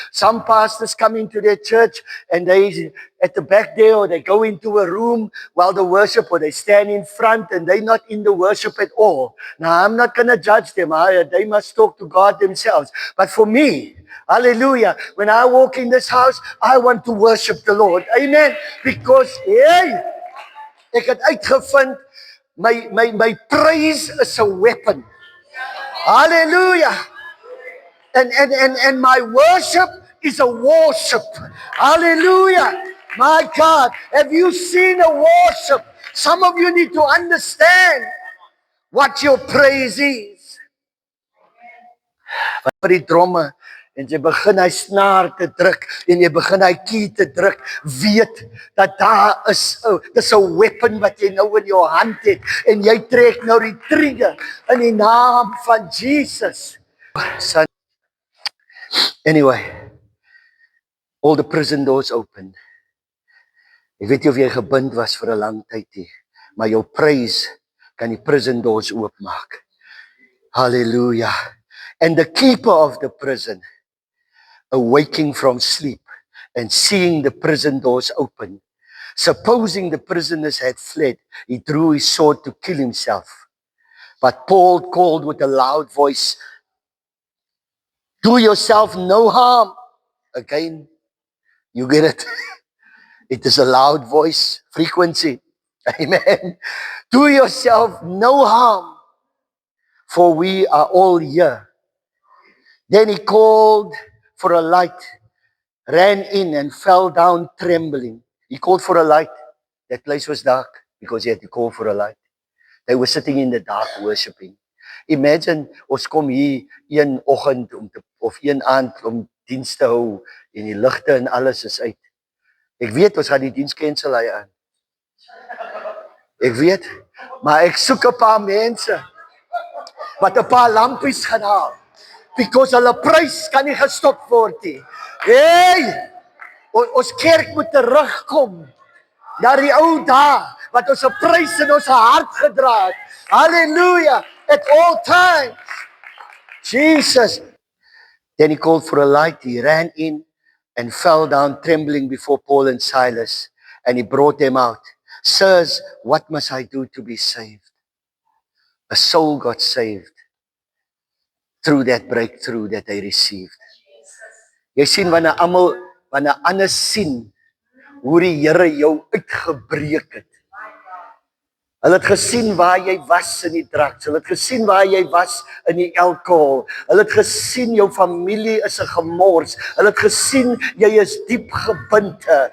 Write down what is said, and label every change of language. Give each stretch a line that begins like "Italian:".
English: Some pastors come into their church and they at the back there, or they go into a room while the worship, or they stand in front and they're not in the worship at all. Now, I'm not going to judge them. They must talk to God themselves. But for me, hallelujah, when I walk in this house, I want to worship the Lord. Amen. Because, hey,
Afrikaans: ek het uitgevind,
English: my praise is a weapon. Hallelujah. And my worship is a worship. Hallelujah. My God, have you seen a worship? Some of you need to understand what your praise is.
Afrikaans: Wat vir die dromme, en jy begin hy snaar te druk, en jy begin hy key te druk, weet dat daar is, dis 'n weapon wat jy nou in jou hand het, en jy trek nou die trigger in die naam van Jesus.
English: Anyway, all the prison doors opened.
Afrikaans: Ek weet nie of jy gebind was vir 'n lang tyd nie, maar jou praise kan die prison doors oopmaak.
English: Hallelujah. And the keeper of the prison, awaking from sleep and seeing the prison doors open, supposing the prisoners had fled, he drew his sword to kill himself. But Paul called with a loud voice, "Do yourself no harm." Again, you get it? It is a loud voice, frequency. Amen. Do yourself no harm, for we are all here. Then he called for a light, ran in and fell down trembling. He called for a light. That place was dark. because he had to call for a light. They were sitting in the dark worshiping.
Afrikaans: Imagine, ons kom hier een oggend of een aand om diens te hou en die ligte en alles is uit. Ek weet ons gaan die diens cancel hy aan. Ek weet, maar ek soek 'n paar mense wat 'n paar lampies gaan haal. Because hulle prys kan nie gestop word nie. Hey! Ons kerk moet terugkom na die ou dae wat ons 'n prys in ons hart gedra het.
English: Hallelujah! At all times. Jesus. Then he called for a light. He ran in and fell down trembling before Paul and Silas. And he brought them out. Sirs, what must I do to be saved? A soul got saved through that breakthrough that they received.
Afrikaans: Jy sien wanneer ander sien hoe die Here jou uitgebreek het. Hulle het gesien waar jy was in die drugs. Hulle het gesien waar jy was in die alkohol. Hulle het gesien jou familie is 'n gemors. Hulle het gesien jy is diep gebind.